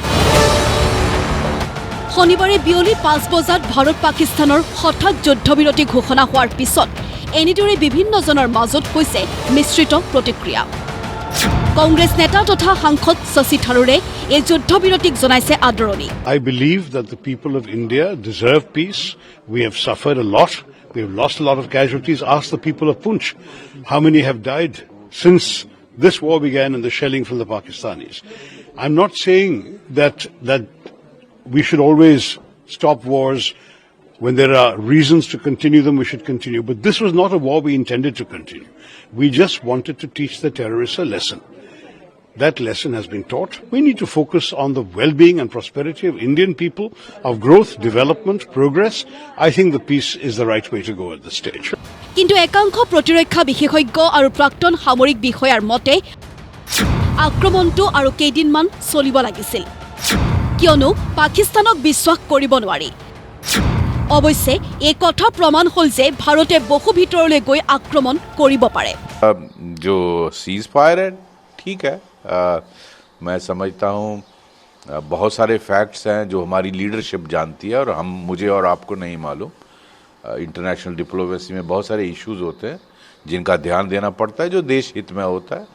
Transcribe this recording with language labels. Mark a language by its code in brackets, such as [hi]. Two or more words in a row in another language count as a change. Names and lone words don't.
[as] শনিবাৰে বিয়লি 5 বজাত ভাৰত পাকিস্তানৰ হঠাৎ যুদ্ধবিৰতি ঘোষণা হোৱাৰ পিছত এনেদৰে বিভিন্নজনৰ মাজত হৈছে মিশ্ৰিত প্ৰতিক্ৰিয়া। কংগ্ৰেছ নেতা তথা সাংসদ শশী থাৰুৰে এই যুদ্ধবিৰতিক জনাইছে আদৰণি। [en] I believe that the people of India deserve peace. We have suffered a lot. We have lost a lot of casualties. Ask the people of Poonch how many have died since this war began and the shelling from the Pakistanis. I'm not saying that we should always stop wars. When there are reasons to continue them, we should continue. But this was not a war we intended to continue. We just wanted to teach the terrorists a lesson. That lesson has been taught. We need to focus on the well-being and prosperity of Indian people, of growth, development, progress. I think the peace is the right way to go at this stage. [as] কিন্তু একাংশ প্ৰতিৰক্ষা বিশেষজ্ঞ আৰু প্ৰাক্তন সামৰিক বিষয়াৰ মতে আক্ৰমণটো আৰু কেইদিনমান চলিব লাগিছিল, কিয়নো পাকিস্তানক বিশ্বাস কৰিব নোৱাৰি। অৱশ্যে এই কথা প্ৰমাণ হ'ল যে ভাৰতে বহু ভিতৰলৈ গৈ আক্ৰমণ কৰিব পাৰে। [hi] जो [en] cease fire [hi] है ठीक है, मैं समझता हूँ बहुत सारे फैक्ट्स हैं जो हमारी लीडरशिप जानती है और मुझे और आपको नहीं मालूम। [en] international diplomacy [hi] में बहुत सारे इश्यूज होते हैं जिनका ध्यान देना पड़ता है, जो देश हित में होता है।